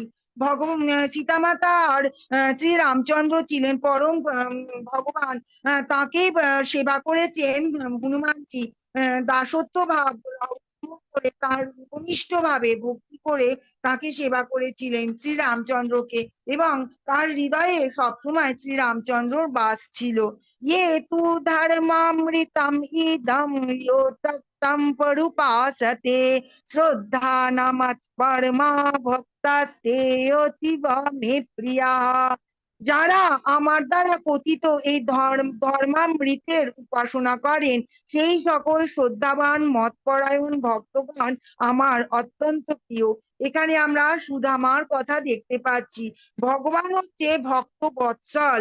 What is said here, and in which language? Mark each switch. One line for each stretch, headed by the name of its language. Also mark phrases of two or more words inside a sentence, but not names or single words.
Bangla: ভগবান সীতা মাতা আর শ্রী রামচন্দ্র ছিলেন পরম ভগবান, তাকে সেবা করেছেন হনুমানজি। দাসত্ব ভাব করে তার ঘনিষ্ঠ ভাবে ভক্তি করে তাকে সেবা করেছিলেন শ্রী রামচন্দ্রকে, এবং তার হৃদয়ে সবসময় শ্রী রামচন্দ্রর বাস ছিল।
Sanskrit: ये तु धर्मामृतम इदं यो तत्तं परुपासते श्रद्धा न मत्परमा भक्तास्ते अतीव मे प्रिया।
Bangla: যারা আমার দ্বারা কথিত এই ধর্মামৃতের উপাসনা করেন, সেই সকল শ্রদ্ধাবান মতপরায়ণ ভক্তগণ আমার অত্যন্ত প্রিয়। এখানে আমরা সুদামার কথা দেখতে পাচ্ছি। ভগবান হচ্ছে ভক্ত বৎসল।